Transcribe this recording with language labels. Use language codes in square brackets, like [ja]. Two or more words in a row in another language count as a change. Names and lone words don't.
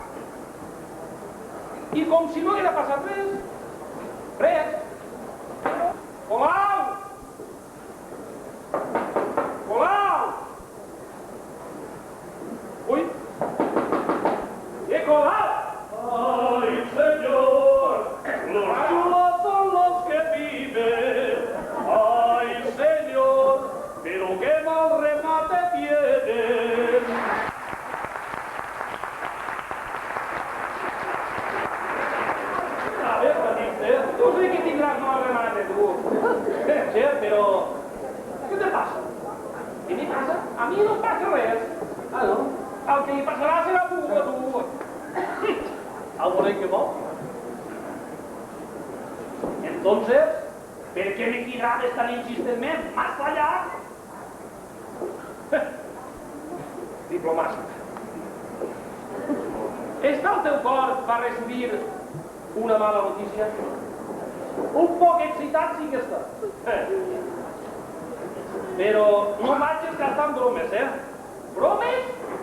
[ca] I com si no haguera passat res. Res. Colau! Ui! Colau! [es] ¡Ay, señor! ¡Los chulos son los que viven! ¡Ay, señor! ¡Pero qué mal remate tienen! A ver, Batiste, [ca] Tu sí que tindràs mal remate, tu. sí, però... Què te passa? Què me passa? A mi no em passa res. Ah, no? El que li passarà serà a tu. [es] ¿Algo de que no? [ca] Entonces, ¿per què me cridaves tan insistentment? [es] Más allá. [ca] Diplomàcia. Està el teu cor per recibir una mala notícia? Un poc excitat sí que està. Però no vagis gastant bromes, Bromes?